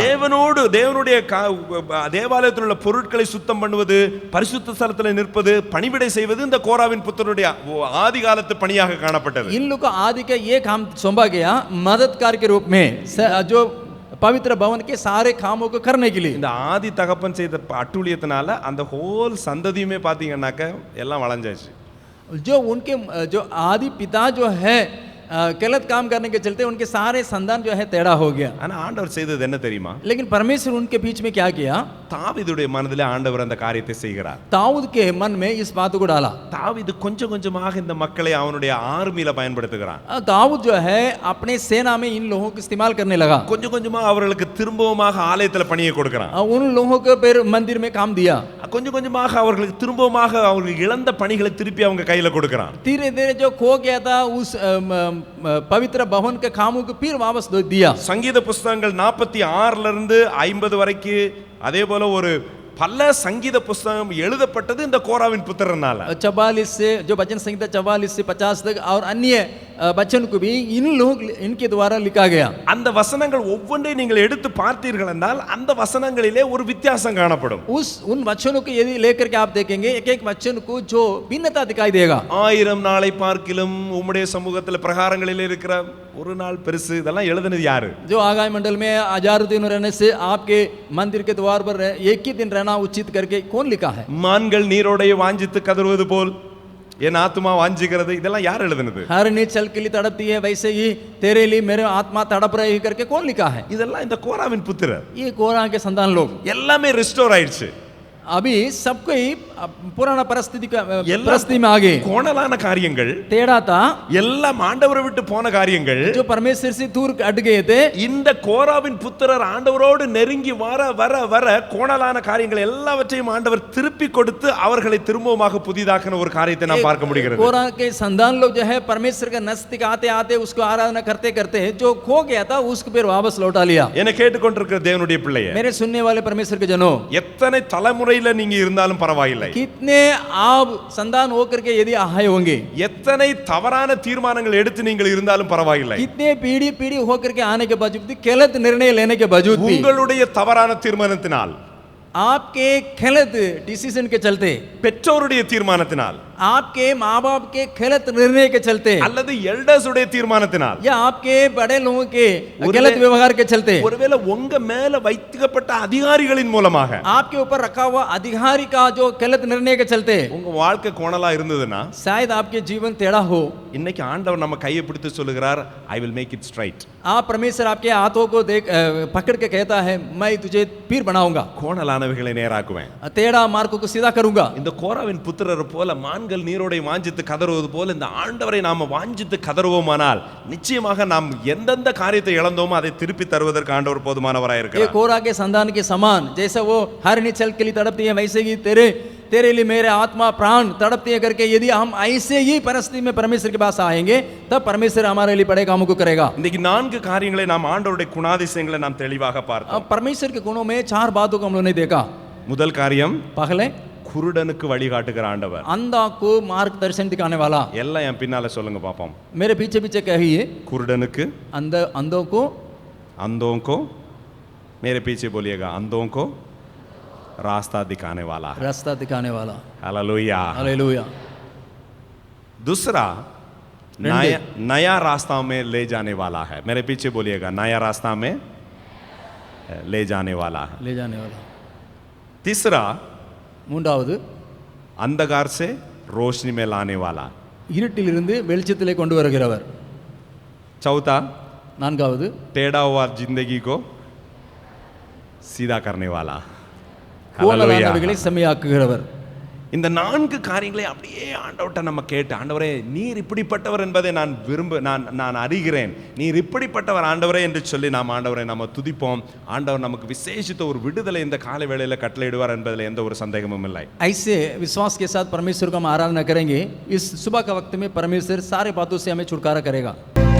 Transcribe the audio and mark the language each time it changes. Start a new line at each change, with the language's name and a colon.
Tamil: தேவனுடைய தேவாலயத்தில் உள்ள பொருட்களை சுத்தம் பண்ணுவது, பரிசுத்த ஸ்தலத்தில் நிற்பது, பணிவிடை செய்வது இந்த கோராவின் புத்திரனுடைய ஆதி காலத்து பணியாக காணப்பட்டது.
Hindi: इन लोग को आदि का ये काम सौंपा गया मददगार के रूप में, जो पवित्र भवन के सारे कामों को करने के लिए।
Tamil: இந்த ஆதி தகப்பன் செய்த அட்டூழியத்தினால அந்த ஹோல் சந்ததியுமே பாத்தீங்கன்னாக்க எல்லாம் வளைஞ்சாச்சு.
Hindi: जो उनके जो आदि पिता जो है गलत काम करने के चलते उनके सारे संतान जो है टेढ़ा हो गया।
Tamil: ஆனா ஆண்டவர் செய்தது என்ன தெரியுமா?
Hindi: लेकिन परमेश्वर उनके बीच में क्या किया?
Tamil: தாவீதுடைய மனதிலே ஆண்டவர் அந்த காரியத்தை செய்கிறார்.
Hindi: दाऊद के मन में इस बात को डाला।
Tamil: தாவீது கொஞ்சம் கொஞ்சமாக இந்த மக்களை அவனுடைய ஆர்மியில பயன்படுத்துகிறான்.
Hindi: दाऊद जो है अपने सेना में इन लोगों को इस्तेमाल करने लगा।
Tamil: கொஞ்சம் கொஞ்சமா அவர்களுக்கு திரும்பவுமாக ஆலயத்துல பணியை கொடுக்கிறான்.
Hindi: उन लोगों को फिर मंदिर में काम दिया।
Tamil: கொஞ்சம் கொஞ்சமாக அவர்களுக்கு திரும்பவுமாக அவர்கள் இழந்த பணிகளை திருப்பி அவங்க கையில கொடுக்கிறான்.
Hindi: धीरे धीरे जो खो गया था उस पवित्र भवन के कामों को फिर वापस दिया।
Tamil: சங்கீத புஸ்தகங்கள் 46 இருந்து 50 வரைக்கும் அதே போல ஒரு பல சங்கீத புஸ்தகம் எழுதப்பட்டது இந்த கோராவின் புத்திரனால.
Hindi: 44 से जो भजन संहिता 44 से 50 तक और अन्य वचन को भी इनके द्वारा लिखा गया।
Tamil: அந்த வசனங்கள் ஒவ்வொன்றை நீங்கள் எடுத்து பார்த்தீர்கள் என்றால் அந்த வசனங்களிலே ஒரு வித்தியாசம் காணப்படும்.
Hindi: उन वचनों को यदि लेकर के आप देखेंगे एक एक वचन को जो भिन्नता दिखाई देगा।
Tamil: 1000 நாளை பார்க்கிலும் உம்முடைய சமூகத்தில் பிரகாரங்களிலே இருக்கிற ஒரு நாள் பெருசு இதெல்லாம் எழுதினது யாரு?
Hindi: जो आगामी मंडल में 1000 दिन रहने से आपके मंदिर के द्वार पर एक ही दिन रहना उचित करके कौन लिखा है?
Tamil: மான்கள் நீரோடைய வாஞ்சித்து கதறுவது போல் என் ஆத்மா வாஞ்சிக்கிறது இதெல்லாம் யார் எழுதினது?
Hindi: हर नीचल के लिए तड़पती है वैसे ही तेरे लिए मेरे आत्मा तड़प रही करके कौन लिखा है?
Tamil: இதெல்லாம் இந்த கோராவின் புத்திரர்.
Hindi: ये कोरा के संतान लोग
Tamil: எல்லாமே ரிஸ்டோர் ஆயிடுச்சு.
Hindi: अभी सबको ही पुराना परिस्थिति में आ गए।
Tamil: கோணலான காரியங்கள்
Hindi: टेढ़ा था,
Tamil: எல்லாம் ஆண்டவரை விட்டு போன காரியங்கள்
Hindi: जो परमेश्वर से दूर हट गए थे।
Tamil: இந்த கோராவின் புத்திரர் ஆண்டவரோடு நெருங்கி வர வர வர கோணலான காரியங்கள் எல்லாவற்றையும் ஆண்டவர் திருப்பி கொடுத்து அவர்களை திரும்பவுமாக புதிதாக்கின ஒரு காரியத்தை நாம் பார்க்க முடிகிறது.
Hindi: कोरा के संतान लोग जो है परमेश्वर के नजदीक आते आते उसको आराधना करते करते जो खो गया था उसको फिर वापस लौटा लिया।
Tamil: என்னை கேட்டுக்கொண்டிருக்கிற தேவனுடைய பிள்ளையே,
Hindi: मेरे सुनने वाले परमेश्वर के जनों,
Tamil: எத்தனை தலைமுறையில நீங்க இருந்தாலும் பரவாயில்லை,
Hindi: कितने आप संतान होकर के यदि आए होंगे,
Tamil: எத்தனை தவறான தீர்மானங்கள் எடுத்து நீங்கள் இருந்தாலும் பரவாயில்லை,
Hindi: कितने पीढ़ी पीढ़ी होकर के आने के बावजूद भी गलत निर्णय लेने के बावजूद भी
Tamil: உங்களுடைய தவறான தீர்மானத்தினால்,
Hindi: आपके गलत डिसीजन के चलते,
Tamil: பெற்றோருடைய தீர்மானத்தினால்,
Hindi: आपके माँ बाप के गलत निर्णय के चलते,
Tamil: அல்லது எல்டர்ஸ் உடைய தீர்மானத்தினால்,
Hindi: या आपके बड़े लोगों के गलत व्यवहार के चलते,
Tamil: ஒருவேளை உங்க மேல வைக்கப்பட்ட அதிகாரிகளின் மூலமாக,
Hindi: आपके ऊपर रखा हुआ अधिकारी का जो गलत निर्णय के चलते
Tamil: உங்க வாழ்க்கை கோணலா இருந்ததுன்னா
Hindi: शायद आपके जीवन टेढ़ा हो।
Tamil: இன்னைக்கு ஆண்டவர் நம்ம கையை பிடித்து சொல்லுகிறார்,
English: I will make it straight.
Hindi: आप परमेश्वर आपके हाथों को देख पकड़ के कहता है मैं तुझे फिर बनाऊंगा,
Tamil: கோணலானவைகளை நேராக்குவேன்,
Hindi: टेढ़ा मार्ग को सीधा करूंगा।
Tamil: இந்த கோராவின் புத்திரர் போல மான்கள் நீரோடை வாஞ்சித்து கதறுவது போல இந்த ஆண்டவரை நாம வாஞ்சித்து கதறுவோமானால் நிச்சயமாக நாம் எந்தெந்த காரியத்தை இழந்தோமோ அதை திருப்பி தருவதற்கு ஆண்டவர் போதுமானவராய்
Hindi: ये
Tamil: இருக்கிறார்.
Hindi: कोरा के संतान के समान जैसा वो हर निचल के लिए तड़पती है वैसे ही तेरे लिए मेरे आत्मा प्राण तड़पती है करके यदि हम ऐसे ही परिस्थिति में परमेश्वर के पास आएंगे तब परमेश्वर हमारे लिए बड़े कामों को करेगा।
Tamil: இன்னைக்கு 4 காரியங்களை நாம் ஆண்டவருடைய குணாதிசயங்களை நாம் தெளிவாக பார்த்தோம்.
Hindi: अब परमेश्वर के गुणों में 4 बातों को हम लोगों ने देखा।
Tamil: முதல் காரியம்,
Hindi: पहले
Tamil: குருடனுக்கு வழிகாட்டுகிற ஆண்டவர்.
Hindi: अंधा को मार्गदर्शन दिखाने वाला।
Tamil: எல்லாம் என் பின்னால சொல்லுங்க பாப்போம்.
Hindi: मेरे पीछे पीछे कहिए,
Tamil: குருடனுக்கு,
Hindi: अंधों को अंधों को, मेरे पीछे बोलिएगा, अंधों को रास्ता दिखाने वाला है। रास्ता दिखाने वाला। हालेलुया। हालेलुया। दूसरा, नया नया रास्ता में ले जाने वाला है। मेरे पीछे बोलिएगा, नया रास्ता में ले जाने वाला है। ले जाने वाला। तीसरा,
Tamil: மூன்றாவது,
Hindi: अंधकार से रोशनी में लाने वाला।
Tamil: இருட்டிலிருந்து வெளிச்சத்திலே கொண்டு வருகிறவர்।
Hindi: चौथा,
Tamil: நான்காவது,
Hindi: टेढ़ा हुआ जिंदगी को सीधा करने वाला।
Tamil: கோணலானவைகளை செம்மையாக்குகிறவர்। இந்த 4 காரியங்களை அப்படியே ஆண்டவர்ட்ட நம்ம கேட்டு, ஆண்டவரே நீர் இப்படிப்பட்டவர் என்பதை நான் அறிகிறேன், நீர் இப்படிப்பட்டவர் ஆண்டவரே என்று சொல்லி நாம் ஆண்டவரை நம்ம துதிப்போம். ஆண்டவர் நமக்கு விசேஷித்த ஒரு விடுதலை இந்த காலை வேளையில கட்டளையிடுவார் என்பதில் எந்த ஒரு சந்தேகமும் இல்லை.
Hindi: ऐसे विश्वास के साथ परमेश्वर को हम आराधना करेंगे। इस सुबह का वक्त में परमेश्वर सारे बातों से हमें छुटकारा करेगा।